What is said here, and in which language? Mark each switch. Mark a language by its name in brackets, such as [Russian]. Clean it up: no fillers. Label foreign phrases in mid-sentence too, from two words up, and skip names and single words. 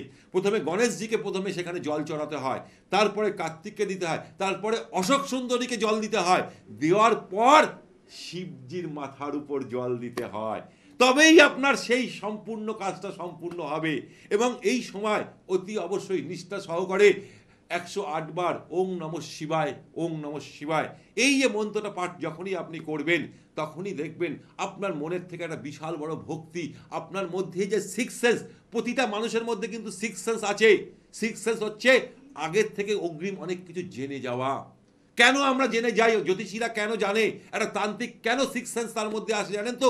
[Bangla] প্রথমে গণেশজিকে প্রথমে সেখানে জল চড়াতে হয়, তারপরে কার্তিককে দিতে হয়, তারপরে অশোক সুন্দরীকে জল দিতে হয়। দেওয়ার পর শিবজির মাথার উপর জল দিতে হয়, তবেই আপনার সেই সম্পূর্ণ কাজটা সম্পূর্ণ হবে। এবং এই সময় অতি অবশ্যই নিষ্ঠা সহকারে 108 বার [Sanskrit] ওং নমঃ শিবায়, ওং নমঃ শিবায়, [Bangla] এই যে মন্ত্রটা পাঠ যখনই আপনি করবেন, তখনই দেখবেন আপনার মনের থেকে একটা বিশাল বড় ভক্তি, আপনার মধ্যে যে [English] six sense, [Bangla] প্রতিটা মানুষের মধ্যে কিন্তু [English] six sense [Bangla] আছে। [English] six sense [Bangla] হচ্ছে আগের থেকে অগ্রিম অনেক কিছু জেনে যাওয়া। কেন আমরা জেনে যাই, জ্যোতিষীরা কেন জানে, একটা তান্ত্রিক কেন [English] six sense [Bangla] তার মধ্যে আসে জানেন তো?